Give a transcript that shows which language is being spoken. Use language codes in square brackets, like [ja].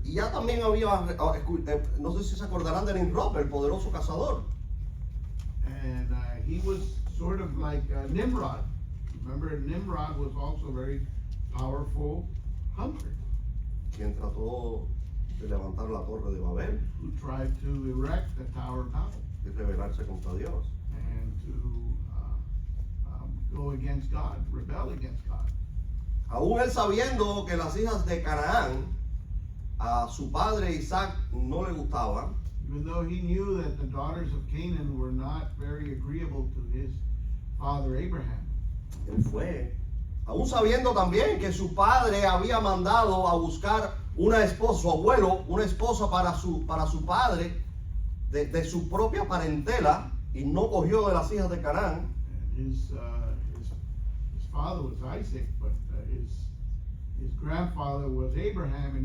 [es] Y ya también había, no sé si se acordarán de Nimrod, el poderoso cazador. [en] And he was sort of like Nimrod. Remember, Nimrod was also a very powerful hunter [es] Quien trató de levantar la torre de Babel [en] who tried to erect the Tower of Babel [es] y rebelarse contra Dios. [en] and to go against God, rebel against God. [es] Aún él sabiendo que las hijas de Canaán a su padre Isaac no le gustaban, [en] Even though he knew that the daughters of Canaan were not very agreeable to his father Abraham. [es] él fue. Aún sabiendo también que su padre había mandado a buscar una esposa, su abuelo, una esposa para su padre de su propia parentela, y no cogió de las hijas de Canaán. [en] And his father was Isaac, but his grandfather was Abraham.